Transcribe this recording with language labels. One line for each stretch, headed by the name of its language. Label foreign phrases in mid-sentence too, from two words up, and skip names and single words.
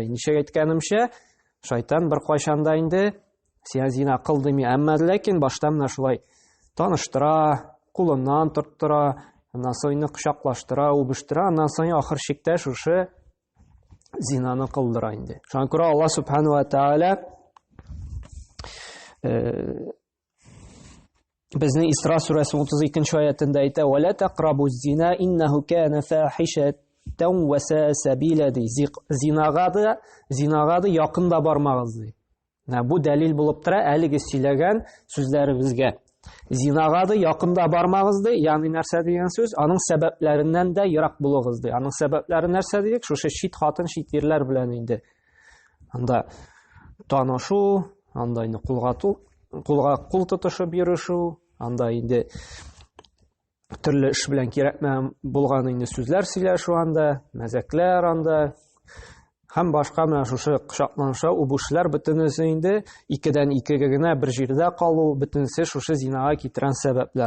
Tatar: Ничек әйткәнемчә, шайтан бер кайчанда инде сиңа зина кыл дими, әмма ләкин башта менә шулай таныштыра, кулыннан тоттыра, аннан соң кочаклаштыра, убыштыра, аннан соң ахыр чиктә шушы зинаны кылдыра инде. Шуңа күрә Аллаһ Субхана ва Тәгалә безнең Исра сүрәсе 32-нче аятында әйтә:
Arabic: "ولا تقربوا الزنى إنه كان فاحشة وساء سبيلا",
Tatar: ди. Зинага да якын да бармагыз ди. Бу дәлил булып тора әлеге сөйләгән сүзләребезгә. Зинага да якын да бармагыз ди. Ягъни нәрсә дигән сүз? Аның сәбәпләреннән дә ерак булыгыз ди. Аның сәбәпләре нәрсә дигән? Шушы шит хатын, шит ирләр белән инде. Анда танышу, анда инде кулга кул тотышып йөрүшү, анда инде төрле эш белән кирәкмәгән булган инде сүзләр сөйләшү, анда мәзәкләр, анда һәм башка менә шушы кочакланышу, убышлар бөтенесе инде 2дән 2гә генә бер җирдә калу, бөтенесе шушы зинага китерән сәбәпләр.